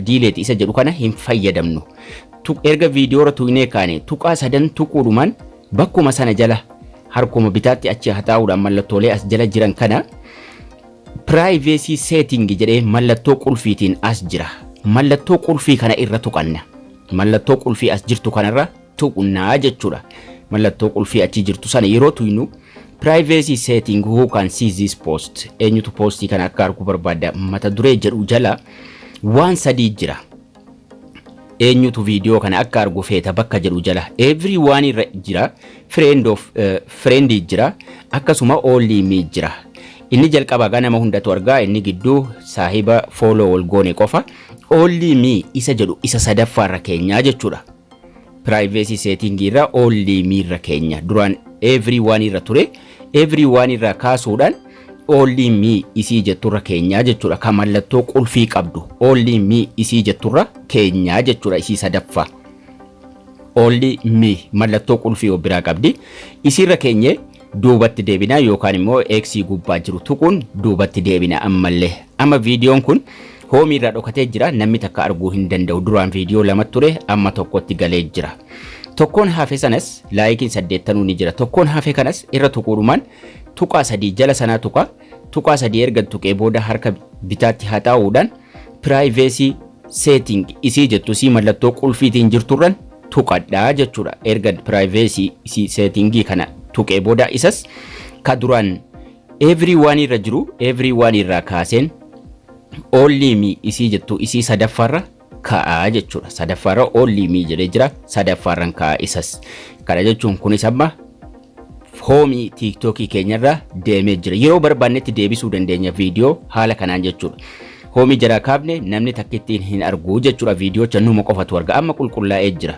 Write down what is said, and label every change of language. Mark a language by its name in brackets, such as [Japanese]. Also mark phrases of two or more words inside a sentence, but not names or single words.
[Oromo] Delete isa jedhu kana hin fayyadamnu. Erga viidiyoo irra tuqnee kaane tuqaa 3 tuquudhumaan bakkuma sana jala harkuma bitaatti achi haxaa'uudhaan mallattoolee as jala jiran kana [English] privacy setting [Oromo] jedhee mallattoo qulfiitiin as jira. Mallattoo qulfii kana irra tuqanna. Mallattoo qulfii as jirtu kanarra tuqnaa jechuudha. Mallattoo qulfii achi jirtu sana yeroo tuqnu [English] privacy setting who can see this post [Oromo] eenyutu postii kana akka argu barbaada mata duree jedhu jala waan 3 jira. Eenyutu viidiyoo kana akka argu feeta bakka jedhu jala everyone irra jira. Friend jira akkasuma [English] only me [Oromo] jira. Inni jalqaba ganama hundatu argaa, inni gidduu saahiba follow wal goone qofa. [English] Only me [Oromo] isa jedhu isa sadaffaarra keenya jechuudha. [English] Privacy setting [Oromo] irra [English] only me [Oromo] irra keenya duraan everyone irra ture. Everyone irra kaasuudhaan [English] only me [Oromo] isii jetturra keenya jechuudha. Kan mallattoo qulfii qabdu [English] only me [Oromo] isii jetturra keenya jechuudha. Isii sadaffaa [English] only me [Oromo] mallattoo qulfii biraa qabdi. Isiirra keenye duubatti deebina yookaan immoo x gubbaa jiru tuquun duubatti deebina ammallee. Amma viidiyoon kun hoomii irra dhokatee jira. Namni takka arguu hin danda'u. Duraan viidiyoo 2 ture amma tokkotti galee jira. Tokkoon hafe sanas laayikiin 8 ni jira. Tokkoon hafe kanas irra tuquudhumaan tuqaa 3 jala sanaa tuqa. Tuqaa 3 erga tuqee booda harka bitaatti haxaa'uudhaan [English] privacy setting [Oromo] isii jettu si mallattoo qulfiitiin jirturran tuqadhaa jechuudha. Erga [English] privacy setting [Oromo] kana tuqee booda isas ka duraan everyone irra jiru everyone irraa kaaseen [English] only me [Oromo] isii jettu isii sadaffaarra ka'aa jechuudha. Sadaffaarra [English] only me [Oromo] jedhee jira. Sadaffaarran ka'aa isas. Kana jechuun kunis amma hoomii TikTok keenyarra deemee jira. Yeroo barbaannetti deebisuu dandeenya viidiyoo haala kanaan jechuudha. Hoomii jara kaabne namni takkittiin hin argu jechuudha. Viidiyoo channuma qofatu arga. Amma qulqullaa'ee jira.